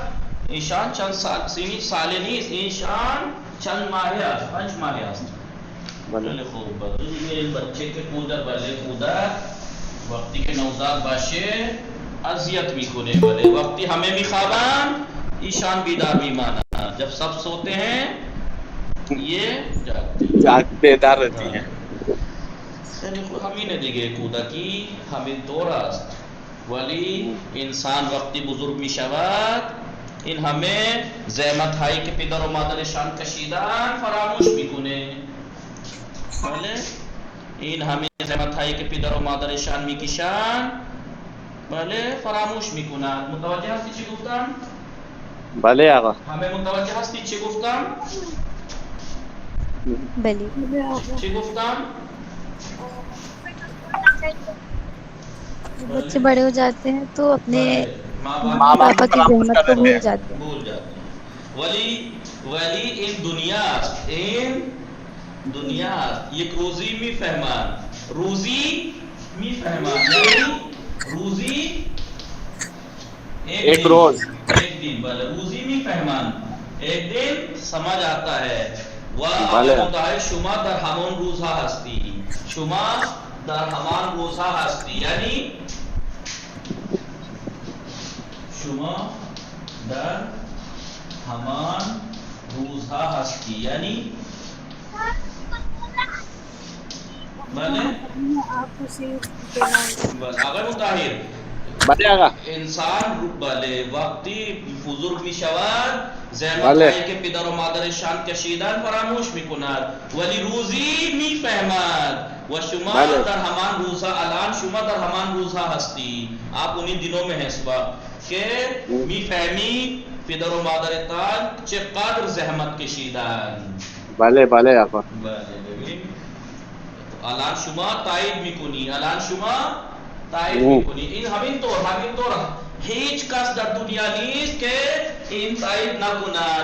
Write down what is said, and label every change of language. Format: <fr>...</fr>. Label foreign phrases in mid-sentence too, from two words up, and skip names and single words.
<fa>ایشان چند ساله نیست، ایشان چند ماهه است؟ 5 ماهه است. بله خوب. این بچه که کودک وقتی که نوزاد باشه اذیت میکنه. بله وقتی همه میخوابن ایشان بیدار میمانند.</fa> <ur>جب سب سوتے ہیں یہ بیدار رہتی ہیں.</ur> <fa>یعنی همینه دیگه، کودکی همین طور است. ولی انسان وقتی بزرگ می شود این همه زحمت هایی که پدر و مادرشان کشیدن فراموش میکنه. بله این همه زحمت هایی که پدر و مادرشان میکشن بله فراموش میکنند. متوجه هستی چی گفتم؟ بله آقا. همه متوجه هستی چی گفتم؟ بله. چی گفتم؟</fa> <ur>بچے بڑے ہو جاتے ہیں تو اپنے ماں پاپا کی زحمت کو بھول جاتے ہیں.</ur> <fa>ولی این دنیا یک روزی میفهمند. روزی میفهمند یعنی روزی</fa> <ur>ایک روز ایک دن.</ur> <fa>بله روزی میفهمند،</fa> <ur>ایک دن سمجھ آتا ہے.</ur> <fa>و مطهر شما در همان روزها هستی. شما در همان روزها هستی یعنی شما در همان روزها هستی یعنی بله آقای مطهر بله آقا. انسان بله وقتی بزرگ می شود زحمت هایی که پدر و مادرشان کشیدن فراموش می کند ولی روزی می فهمد. و شما در همان روزها الان شما در همان روزها هستی.</fa> <ur>آپ انہیں دنوں میں ہیں</ur> <fa>صبح کہ می فهمی پدر و مادرتان چقدر زحمت کشیدن. بله بله آقا. بله ببین الان شما تایید میکنی، الان شما تایید میکنی. این همین طور هیچ کس در دنیا نیست که این تایید نکند.</fa>